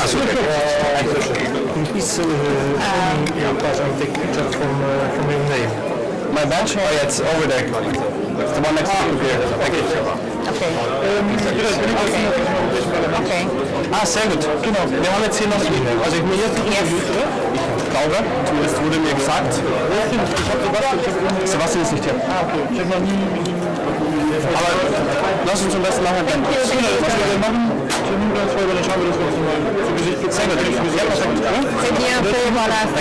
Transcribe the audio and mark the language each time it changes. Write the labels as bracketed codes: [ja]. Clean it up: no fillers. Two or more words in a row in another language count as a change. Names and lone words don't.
[en] From your name. My badge? Oh yeah, it's over there. It's the one next to the computer. Thank you. Okay. Okay. [de] Sehr gut. Genau. Wir haben jetzt hier noch E-Mail. Also ich glaube, zumindest wurde mir gesagt. Sebastian ist nicht hier. Aber lass uns am besten nachher dann. Was wir machen, dann schauen wir das mal zu Gesicht. Sehr gut. [fr] C'est bien fait, voilà.